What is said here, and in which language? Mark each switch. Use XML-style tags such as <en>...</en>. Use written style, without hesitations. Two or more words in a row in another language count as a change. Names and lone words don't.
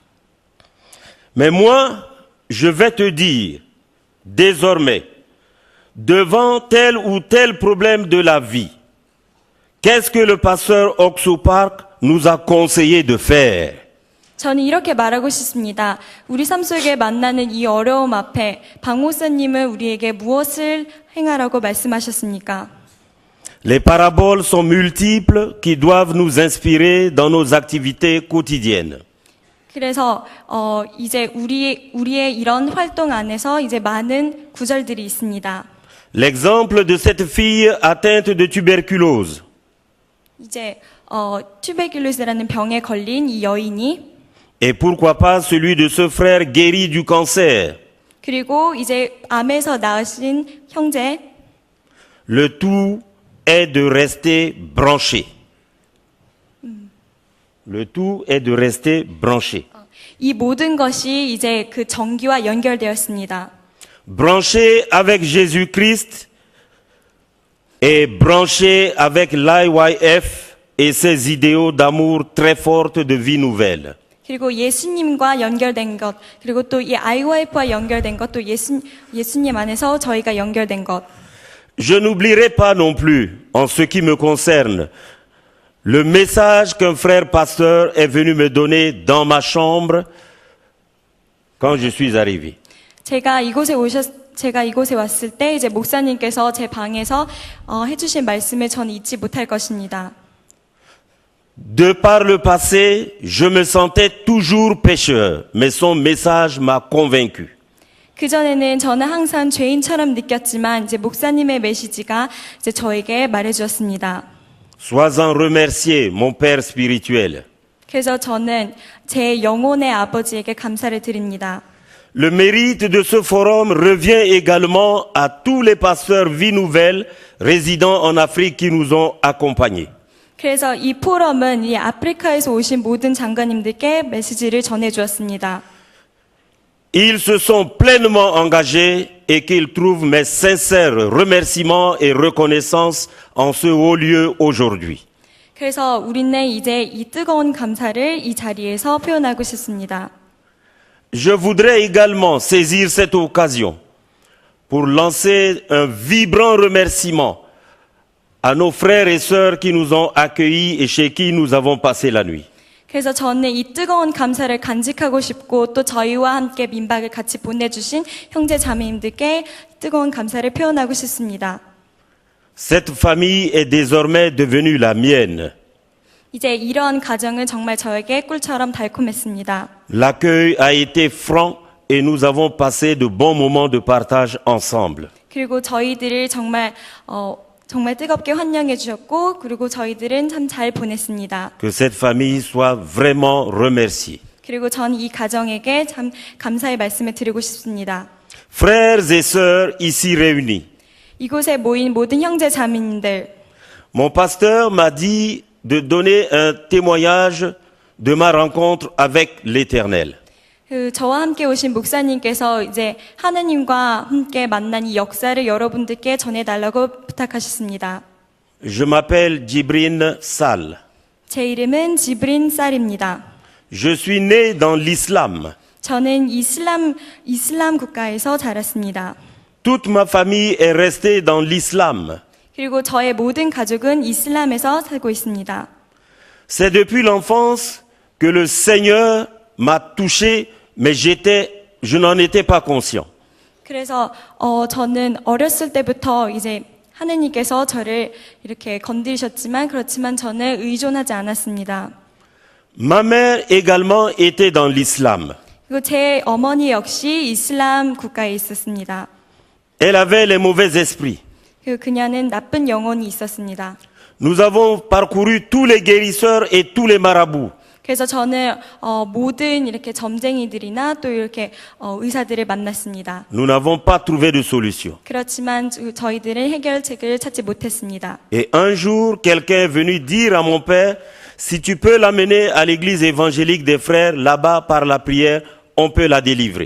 <fr>Mais moi, je vais te dire, désormais, devant tel ou tel problème de la vie, qu'est-ce que le pasteur Oksou Park nous a conseillé de faire?</fr> <ko>저는 이렇게 말하고 싶습니다. 우리 삶 속에 만나는 이 어려움 앞에 박 목사님은 우리에게 무엇을 행하라고 말씀하셨습니까?</ko> <fr>Les paraboles sont multiples qui doivent nous inspirer dans nos activités quotidiennes.</fr> <ko>그래서 이제 우리의 이런 활동 안에서 이제 많은 구절들이 있습니다.</ko> <fr>L'exemple de cette fille atteinte de tuberculose.</fr> <ko>이제 튜베큘로스라는 병에 걸린 이 여인이</ko> <fr>Et pourquoi pas celui de ce frère guéri du cancer.</fr> <ko>그리고 이제 암에서 나으신 형제.</ko> <fr>Le tout est de rester branché. Le tout est de rester branché.</fr> <ko>이 모든 것이 이제 그 전기와 연결되었습니다.</ko> <fr>Branché avec Jésus-Christ et branché avec l'IYF et ses idéaux d'amour très fortes de vie nouvelle.</fr> <ko>그리고 예수님과 연결된 것, 그리고 또 이 IYF와 연결된 것, 또 예수님 안에서 저희가 연결된 것.</ko> <fr>Je n'oublierai pas non plus, en ce qui me concerne, le message qu'un frère pasteur est venu me donner dans ma chambre quand je suis arrivé.</fr> <ko>제가 이곳에 왔을 때 이제 목사님께서 제 방에서 해주신 말씀을 저는 잊지 못할 것입니다.</ko> <fr>De par le passé, je me sentais toujours pécheur, mais son message m'a convaincu.</fr> <ko>그전에는 저는 항상 죄인처럼 느꼈지만 이제 목사님의 메시지가 이제 저에게 말해주었습니다.</ko> <fr>Sois-en remercié, mon Père spirituel.</fr> <ko>그래서 저는 제 영혼의 아버지에게 감사를 드립니다.</ko> <fr>Le mérite de ce forum revient également à tous les pasteurs Vie Nouvelle résidant en Afrique qui nous ont accompagnés.</fr> <ko>그래서 이 포럼은 이 아프리카에서 오신 모든 장관님들께 메시지를 전해주었습니다.</ko> <fr>Ils se sont pleinement engagés et qu'ils trouvent mes sincères remerciements et reconnaissance en ce haut lieu aujourd'hui.</fr> <ko>그래서 우리는 이제 이 뜨거운 감사를 이 자리에서 표현하고 싶습니다.</ko> <fr>Je voudrais également saisir cette occasion pour lancer un vibrant remerciement à nos frères et sœurs qui nous ont accueillis et chez qui nous avons passé la nuit.</fr> <ko>그래서 저는 이 뜨거운 감사를 간직하고 싶고 또 저희와 함께 민박을 같이 보내주신 형제 자매님들께 뜨거운 감사를 표현하고 싶습니다.</ko> <fr>Cette famille est désormais devenue la mienne.</fr> <ko>이제 이러한 가정은 정말 저에게 꿀처럼 달콤했습니다.</ko> <fr>L'accueil a été franc et nous avons passé de bons moments de partage ensemble.</fr> <ko>그리고 저희들을 정말 뜨겁게 환영해 주셨고 그리고 저희들은 참 잘 보냈습니다.</ko> <fr>Que cette famille soit vraiment remerciée.</fr> <ko>그리고 전 이 가정에게 참 감사의 말씀을 드리고 싶습니다.</ko> <fr>Frères et sœurs ici réunis,</fr> <ko>이곳에 모인 모든 형제 자매님들,</ko> <fr>mon pasteur m'a dit de donner un témoignage de ma rencontre avec l'Éternel.</fr> <ko>저와 함께 오신 목사님께서 이제 하느님과 함께 만난 이 역사를 여러분들께 전해달라고 부탁하셨습니다.</ko> <fr>Je m'appelle Djibril Sall.</fr> <ko>제 이름은 지브린 쌀입니다.</ko> <fr>Je suis né dans l'islam.</fr> <ko>저는 이슬람 국가에서 자랐습니다.</ko> <fr>Toute ma famille est restée dans l'islam.</fr> <ko>그리고 저의 모든 가족은 이슬람에서 살고 있습니다.</ko> <fr>C'est depuis l'enfance que le Seigneur m'a touché, mais je n'en étais pas conscient.</fr> <ko>그래서 저는 어렸을 때부터 이제 하느님께서 저를 이렇게 건드리셨지만 그렇지만 저는 의존하지 않았습니다.</ko> <fr>Ma mère également était dans l'islam.</fr> <ko>그리고 제 어머니 역시 이슬람 국가에 있었습니다.</ko> <fr>Elle avait les mauvais esprits.</fr> <ko>그녀는 나쁜 영혼이 있었습니다.</ko> <fr>Nous avons parcouru tous les guérisseurs et tous les marabouts.</fr> <ko>그래서 저는 모든 이렇게 점쟁이들이나 또 이렇게 의사들을 만났습니다.</ko> <fr>Nous n'avons pas trouvé de solution.</fr> <ko>그렇지만 저희들은 해결책을 찾지 못했습니다.</ko> <fr>Et un jour, quelqu'un est venu dire à mon père, si tu peux l'amener à l'église évangélique des frères, là-bas par la prière, on peut la délivrer.</fr>